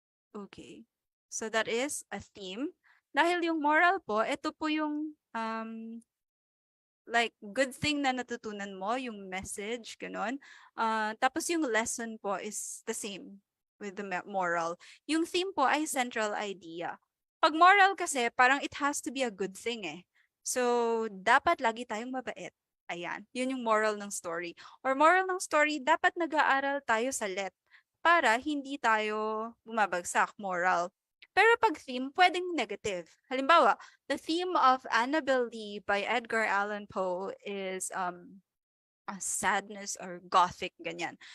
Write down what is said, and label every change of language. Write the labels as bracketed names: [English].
[Filipino] Okay. [English] So that is a theme. [Filipino] Dahil yung moral po, ito po yung like good thing na natutunan mo, yung message, ganon. Tapos yung [English] lesson po is the same with the moral. [Filipino] Yung theme po ay [English] central idea. [Filipino] Pag moral kasi, parang [English] it has to be a good thing eh. [Filipino] So, dapat lagi tayong mabait. Ayan, yun yung moral ng story. Or moral ng story, dapat nag-aaral tayo sa let para hindi tayo bumabagsak, moral. Pero pag theme, pwedeng negative. [English] Halimbawa, the theme of Annabel Lee by Edgar Allan Poe is sadness or gothic, ganyan.